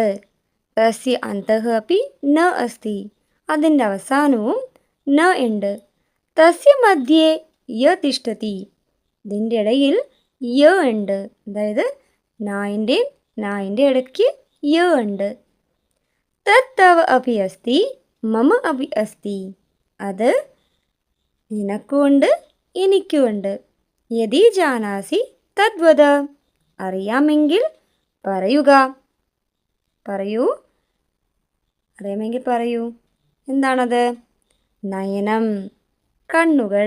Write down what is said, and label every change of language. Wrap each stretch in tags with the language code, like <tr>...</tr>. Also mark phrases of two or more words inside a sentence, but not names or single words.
<sa>തസ്യ അന്തഃ അപി ന അസ്തി.</sa> <ml>അതിൻ്റെ അവസാനവും ന ഉണ്ട്.</ml> <sa>തസ്യ മധ്യേ യ തിഷ്ഠതി.</sa> <ml>ഇതിൻ്റെ ഇടയിൽ യ ഉണ്ട്. അതായത് നായിൻ്റെ ഇടയ്ക്ക് യ ഉണ്ട്.</ml> <sa>തവ അപി അസ്തി മമ അപി അസ്തി.</sa> <ml>അത് നിനക്കുമുണ്ട് എനിക്കുമുണ്ട്.</ml> <sa>യദി ജാനാസി തദ്വദ.</sa> <ml>അറിയാമെങ്കിൽ പറയുക. അറിയാമെങ്കിൽ പറയൂ. എന്താണത്? നയനം, കണ്ണുകൾ.</ml>